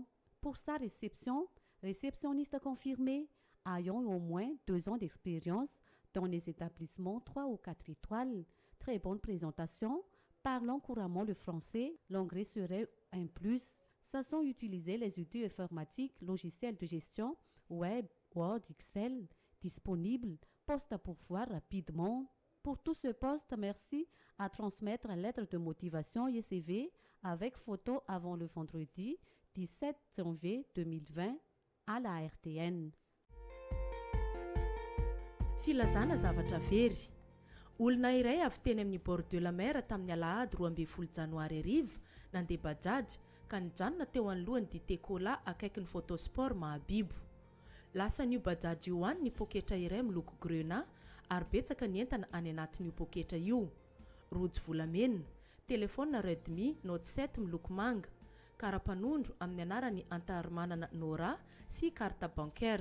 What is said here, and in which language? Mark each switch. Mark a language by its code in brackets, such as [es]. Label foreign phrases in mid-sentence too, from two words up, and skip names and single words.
[fr] Pour sa réception, réceptionniste confirmé, ayant au moins 2 ans d'expérience dans les établissements 3 ou 4 étoiles, très bonne présentation, parlant couramment le français, l'anglais serait un plus, sachant utiliser les outils informatiques, logiciels de gestion, web, Word, Excel, disponible, poste à pourvoir rapidement. Pour tout ce poste, merci à transmettre la lettre de motivation et CV avec photo avant le vendredi 17 janvier 2020 à la RTN. [mg] Filazana zavatra very. Olona iray avy teny amin'ny [fr] bord de la mer [mg] tamin'ny alahady 12 janoary ariva nandeha bajaj ka nijanona teo anolohan'ny dité cola akaiky ny photosport Mahabibo. Lasa n'io bajaj io any ny poketra iray miloko grenat ary betsaka ny entana any anatin'io poketra io. Rojo volamena, telefona Redmi Note 7 miloko manga, karapanondro amin'ny anarany Antaharmanana Nora sy [fr] carte bancaire.